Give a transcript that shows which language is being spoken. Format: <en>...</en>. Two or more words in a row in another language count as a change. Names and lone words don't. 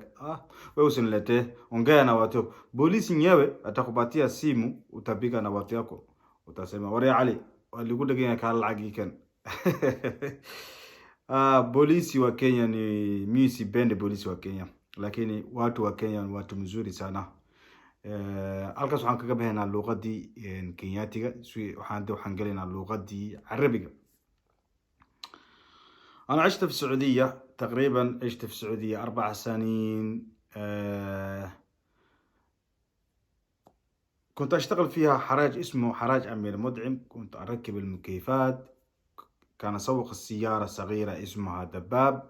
<sw>Wewe usiniletee, ongea na watu. Polisi nyewe atakupatia simu, utapiga na watu yako. Utasema, "Wari Ali, walikuja Kenya kala lagikan." Polisi wa Kenya ni mimi sipendi polisi wa Kenya, lakini watu wa Kenya ni watu mzuri sana.</sw> <so>halkaas waxaan kaga bahaynaa luqadii Kenyaatiga, waxaan galaynaa luqadii Carabiga.</so> <ar>أنا عشت في السعودية تقريبا، عشت في السعودية 4 سنين. كنت أشتغل فيها حراج اسمه حراج أمير مدعم. كنت أركب المكيفات، كان أسوق السيارة صغيرة اسمها دباب.</ar>